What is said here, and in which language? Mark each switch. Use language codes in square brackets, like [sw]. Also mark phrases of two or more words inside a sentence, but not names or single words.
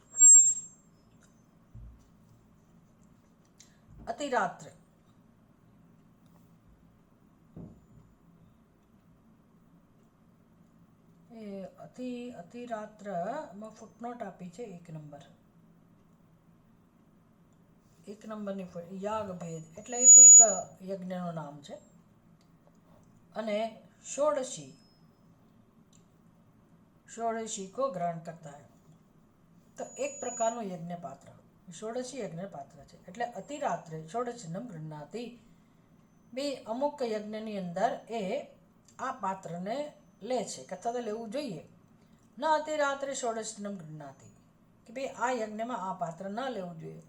[gu] અતિરાત્રે એ અતિરાત્રમાં ફૂટનોટ આપી છે 1 નંબર. 1 નંબરની યાગ ભેદ એટલે એ કોઈક યજ્ઞનું નામ છે. [hi] અને षोडशी को ग्रहण करता है. [gu] તો એક પ્રકારનું યજ્ઞ પાત્ર, ષોડશી યજ્ઞ પાત્ર છે. [sa] એટલે અતિરાત્રે ષોડશીનમ ગૃહ્ણાતિ. [gu] બે અમુક યજ્ઞની અંદર એ આ પાત્રને લે છે કે અથવા તો લેવું જોઈએ. [sa] ન અતિરાત્રે ષોડશીનમ ગૃહ્ણાતિ [gu] કે ભાઈ આ યજ્ઞમાં આ પાત્ર ન લેવું જોઈએ.